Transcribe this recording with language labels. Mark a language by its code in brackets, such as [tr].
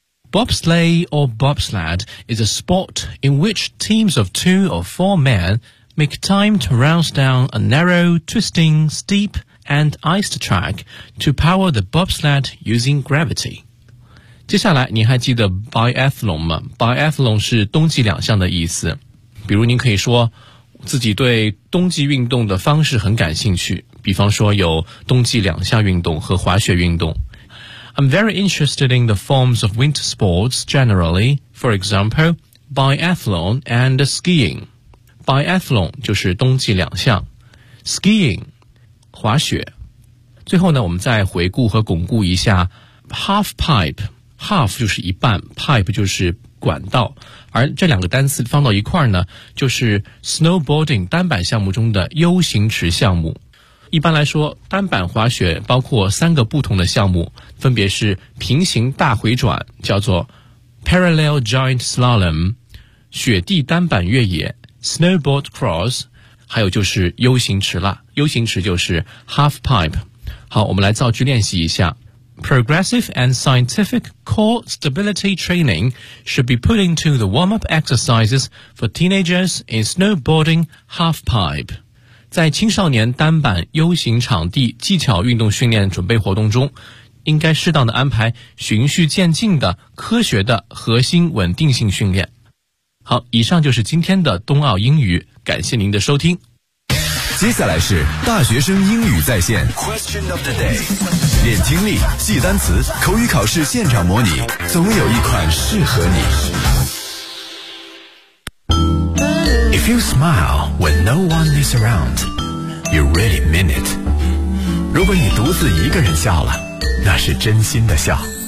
[en] Bobsleigh or bobsled is a sport in which teams of two or four men make time to race down a narrow, twisting, steep and iced track to power the bobsled using gravity。 [zh] 接下来您还记得 biathlon 吗？ biathlon 是冬季两项的意思，比如您可以说自己对冬季运动的方式很感兴趣，比方说有冬季两项运动和滑雪运动。 [en] I'm very interested in the forms of winter sports generally, for example, biathlon and skiing. [zh] Biathlon 就是冬季两项， skiing 滑雪。最后呢，我们再回顾和巩固一下 half pipe。 half 就是一半， pipe 就是管道，而这两个单词放到一块呢，就是 snowboarding 单板项目中的 U 型池项目。一般来说，单板滑雪包括三个不同的项目，分别是平行大回转，叫做 [en] parallel giant slalom， [zh] 雪地单板越野 [en] snowboard cross， [zh] 还有就是 U 型池了。 U 型池就是 half pipe。好，我们来造句练习一下。 [en] Progressive and scientific core stability training should be put into the warm-up exercises for teenagers in snowboarding half pipe。 [zh] 在青少年单板 U 型场地技巧运动训练准备活动中，应该适当的安排循序渐进的科学的核心稳定性训练。好，以上就是今天的冬奥英语，感谢您的收听。接下来是大学生英语在线 [en] Question of the day， [zh] 练听力，记单词，口语考试现场模拟，总有一款适合你。 [en] If you smile when no one is around, you really mean it. [zh] 如果你独自一个人笑了，那是真心的笑。